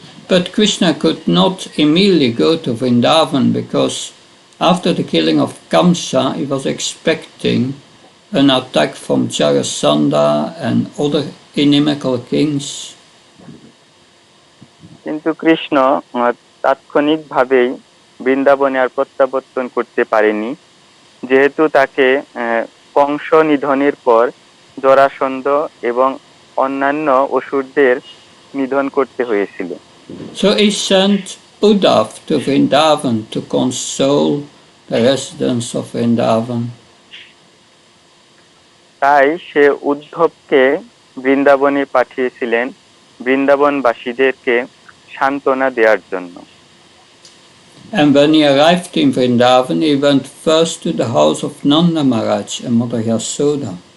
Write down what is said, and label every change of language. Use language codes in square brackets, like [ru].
[en] but Krishna could not immediately go to Vrindavan because after the killing of Kamsa, he was expecting an attack from Jarasandha and other inimical kings. [bn] কিন্তু কৃষ্ণ তাৎক্ষণিকভাবেই বৃন্দাবনে আর প্রত্যাবর্তন করতে পারেনি, যেহেতু তাকে কংস নিধনের পর জরাসন্ধ এবং অন্যান্য অসুরদের নিধন করতে হয়েছিল। [en] So he sent Uddhav to Vrindavan to console the residents of Vrindavan. [bn] তাই সে উদ্ধবকে বৃন্দাবনে পাঠিয়েছিলেন বৃন্দাবনবাসীদেরকে সান্ত্বনা দেওয়ার জন্য। [en] And when he arrived in Vrindavan, he went first to the house of Nanda Maharaj and Mother Yasoda.